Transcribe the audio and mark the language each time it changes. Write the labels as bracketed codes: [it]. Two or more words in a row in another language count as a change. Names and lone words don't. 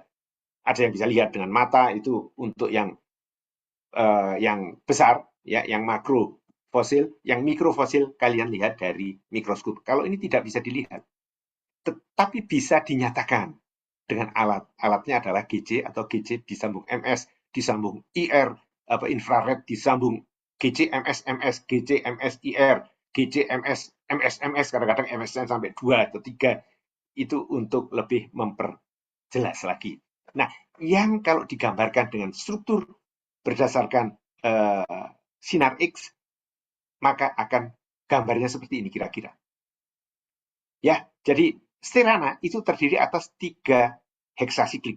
[id] Ada yang bisa lihat dengan mata, itu untuk yang besar, ya, yang makro fosil, yang mikrofosil kalian lihat dari mikroskop. Kalau ini tidak bisa dilihat. tetapi bisa dinyatakan dengan alat. Alatnya adalah GC atau GC disambung MS, disambung IR, infrared disambung GC MS MS, GC MS IR, GC MS MS MS, kadang-kadang MS sampai 2 atau 3, itu untuk lebih memperjelas lagi. Nah, yang kalau digambarkan dengan struktur berdasarkan sinar X, maka akan gambarnya seperti ini kira-kira. Ya, jadi Sterana itu terdiri atas 3 heksasiklik.